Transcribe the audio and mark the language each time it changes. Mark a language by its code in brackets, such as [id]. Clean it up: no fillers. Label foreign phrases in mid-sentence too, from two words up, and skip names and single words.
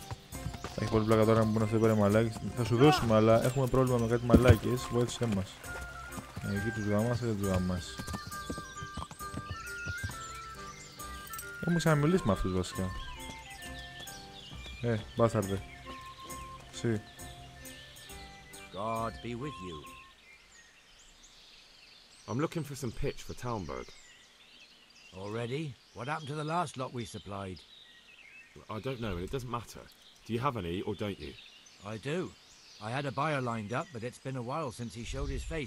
[el] Έχει πολύ πλάκα τώρα να μπουν αυτοί πέρα μαλάκες. Θα σου δώσουμε, αλλά έχουμε πρόβλημα με κάτι μαλάκες. Βοήθησέ μας. Εκεί τους γαμάς ή δεν τους γαμάς. Έχουμε ξαναμιλήσει με αυτούς βασικά. Μπάσταρδε. Εσύ. [en] God be with you. I'm looking for some pitch for Talmberg. Already? What happened to the last lot we supplied? I don't know, and it doesn't matter. Do you have any, or don't you? I do. I had a buyer lined up, but it's been a while since he showed his face.